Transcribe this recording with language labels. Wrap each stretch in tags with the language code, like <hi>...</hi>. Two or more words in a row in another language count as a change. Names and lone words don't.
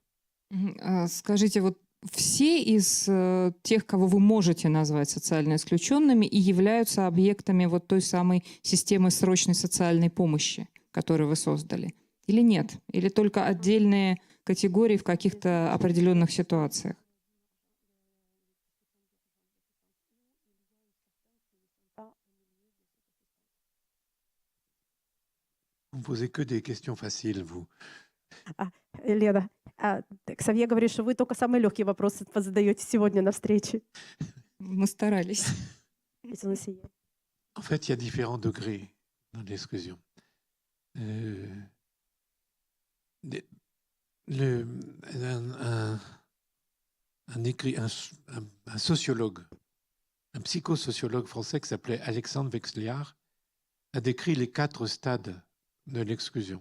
<ru>Скажите, вот все из тех, кого вы можете назвать социально исключенными, и являются объектами вот той самой системы срочной социальной помощи, которую вы создали? Или нет? Или только отдельные категории в каких-то определенных ситуациях?</ru> <fr>Vous ne posez que des questions faciles, vous.</fr> <ru>Лена, Ксавье говорит, что вы только самые легкие вопросы задаете сегодня на встрече. Мы старались.</ru> <fr>En fait, il y a différents degrés dans l'exclusion. Un sociologue, un psychosociologue français qui s'appelait Alexandre Vexliard a décrit les 4 stades de l'exclusion.</fr>